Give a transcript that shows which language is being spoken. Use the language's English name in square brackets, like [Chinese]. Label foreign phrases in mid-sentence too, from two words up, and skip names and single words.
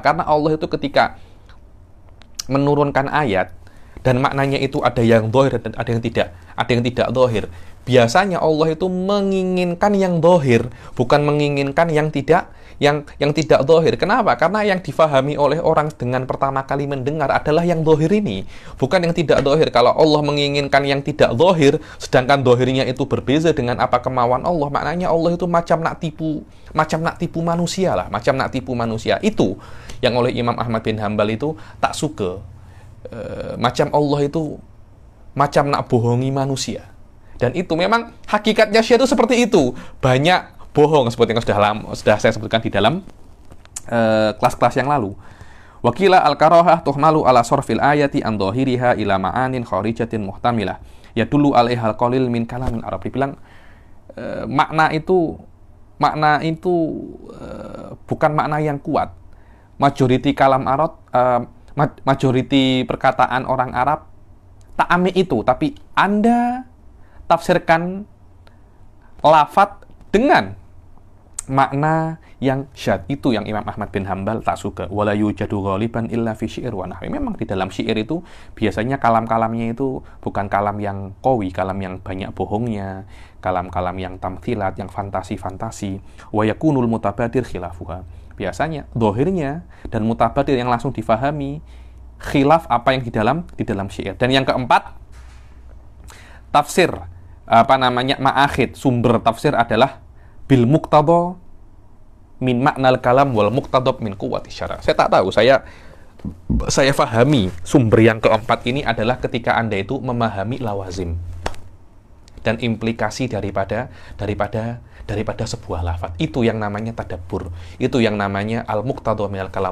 [Indonesian] Karena Allah itu ketika menurunkan ayat dan maknanya itu ada yang zahir dan ada yang tidak zahir. Biasanya Allah itu menginginkan yang zahir, bukan menginginkan yang tidak zahir. Kenapa? Karena yang difahami oleh orang dengan pertama kali mendengar adalah yang zahir ini, bukan yang tidak zahir. Kalau Allah menginginkan yang tidak zahir, [Malay] sedangkan zahirnya itu berbeza dengan apa kemauan Allah, maknanya Allah itu macam nak tipu manusia lah, macam nak tipu manusia. Itu yang oleh Imam Ahmad bin Hambal itu tak suka. Macam Allah itu macam nak bohongi manusia. [Indonesian] Dan itu memang hakikatnya Syiah itu seperti itu. Banyak bohong seperti yang sudah saya sebutkan di dalam kelas-kelas yang lalu. [Arabic] وقيل الكراهة تحمل على صرف الآية عن ظاهرها إلى معان خارجة محتملة يدل عليها القليل من كلام العرب. [Indonesian] Dibilang makna itu bukan makna yang kuat. [Malay] Majoriti kalam Arab, majoriti perkataan orang Arab tak ambil itu, tapi Anda tafsirkan lafadz dengan makna yang syad. Itu yang Imam Ahmad bin Hambal tak suka. [Arabic] ولا يوجد غالبا إلا في شعر ونحو. [Indonesian] Memang di dalam syair itu biasanya kalam-kalamnya itu bukan kalam yang qawi, kalam yang banyak bohongnya, kalam-kalam yang tamthilat, yang fantasi-fantasi. [Arabic] ويكون المتبادر خلافها. [Indonesian] Biasanya zahirnya dan mutabadir yang langsung difahami khilaf apa yang di dalam syair. Dan yang keempat, tafsir ma'akhid, sumber tafsir adalah [Arabic] بالمقتضى من معنى الكلام والمقتضب من قوة الشرع. [Malay] Saya tak tahu, saya fahami sumber yang keempat ini adalah ketika Anda itu memahami lawazim dan implikasi daripada sebuah lafaz. [Indonesian] Itu yang namanya tadabbur. Itu yang namanya [Arabic] المقتضى من الكلام.